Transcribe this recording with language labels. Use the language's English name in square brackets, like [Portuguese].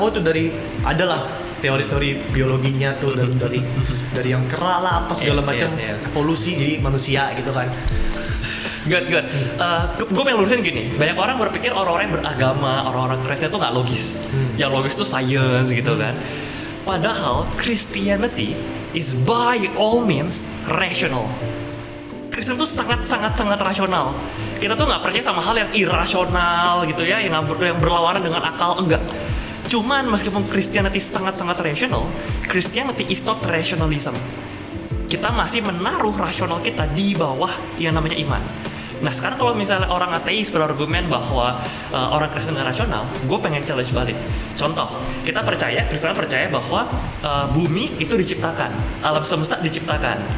[Indonesian] Oh itu dari adalah teori-teori biologinya tuh, dari yang kera lah apa segala macam, evolusi jadi manusia gitu kan. Good. Gue pengen lurusin gini. Banyak orang berpikir orang-orang yang beragama, orang-orang Kristen itu nggak logis. Yang logis itu science gitu kan. [English] Padahal Christianity is by all means rational. [Indonesian] Kristen itu sangat rasional. Kita tuh nggak percaya sama hal yang irasional gitu ya, yang berlawanan dengan akal, enggak. Cuman meskipun Christianity sangat rational, [English] Christianity is not rationalism. [Indonesian] kita masih menaruh rasional kita di bawah yang namanya iman. Nah sekarang kalau misalnya orang ateis berargumen bahwa orang Kristen nggak rasional, gue pengen challenge balik. Contoh, kita Kristen percaya bahwa bumi itu diciptakan, alam semesta diciptakan.